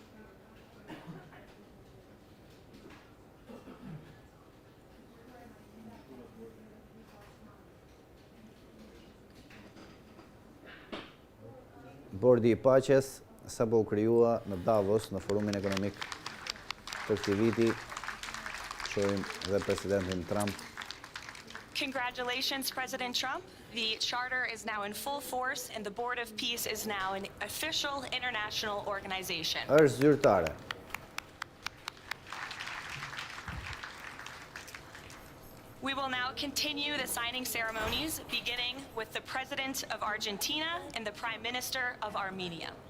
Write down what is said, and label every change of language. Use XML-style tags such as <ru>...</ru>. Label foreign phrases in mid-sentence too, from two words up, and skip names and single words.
<sq>Bordi i Paqes sapo u krijua në Davos në forumin ekonomik të këtij viti. Shohim dhe presidentin Trump.</sq> <en>Congratulations, President Trump. The charter is now in full force and the Board of Peace is now an official international organization.</en> <sq>Është zyrtare.</sq> <en>We will now continue the signing ceremonies, beginning with the President of Argentina and the Prime Minister of Armenia.</en>